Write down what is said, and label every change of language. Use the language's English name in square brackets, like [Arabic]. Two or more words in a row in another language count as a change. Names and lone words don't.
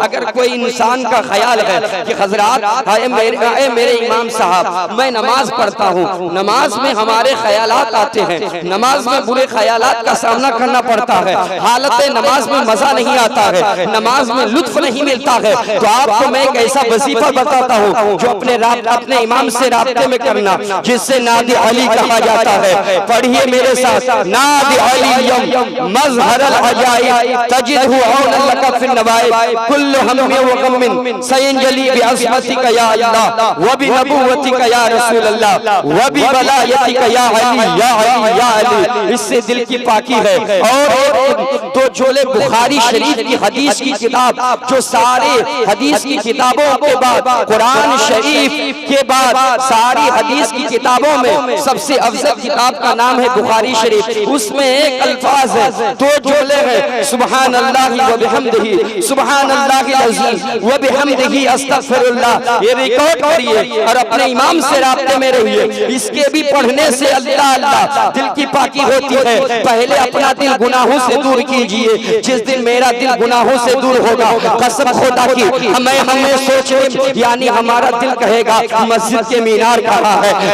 [Hindi] अगर कोई इंसान का ख्याल है कि हजरात मेरे इमाम साहब मैं नमाज पढ़ता हूँ, नमाज में हमारे ख्यालात आते हैं, नमाज में बुरे ख्यालात का सामना करना पड़ता है, हालत नमाज में मजा नहीं आता है, नमाज में लुत्फ नहीं मिलता है, तो आपको मैं एक ऐसा वजीफा बताता हूँ जो अपने इमाम से राब्ते में करना, जिससे नादे अली कहा जाता है। पढ़िए मेरे साथ, [Arabic] نادِ عليًا مظهر العجائب تجده عونًا لك في النوائب كل هم وغم سينجلي بعظمتك يا الله وبنبوتك يا رسول الله وبولايتك يا علي. [Hindi] इससे दिल की पाकी है। और तो जोले बुखारी शरीफ की हदीस की किताब, जो सारे हदीस की किताबों के बाद कुरान शरीफ के बाद सारी हदीस की किताबों में सबसे अफजल किताब का नाम है बुखारी शरीफ। उसमें एक अल्फाज है, 2 जोले हैं, [Arabic] سبحان الله وبحمده، سبحان الله العظيم وبحمده أستغفر الله. [Hindi] ये रिकॉर्ड करिए और अपने इमाम से राब्ते में रहिए। इसके भी पढ़ने से अल्लाह अल्लाह दिल की पाकी होती है। पहले अपना दिल गुनाहों से दूर कीजिए। जिस दिन मेरा दिल गुनाहों से दूर होगा, कसम खुदा की हमें सोचे यानी हमारा दिल कहेगा मस्जिद के मीनार कहाँ है।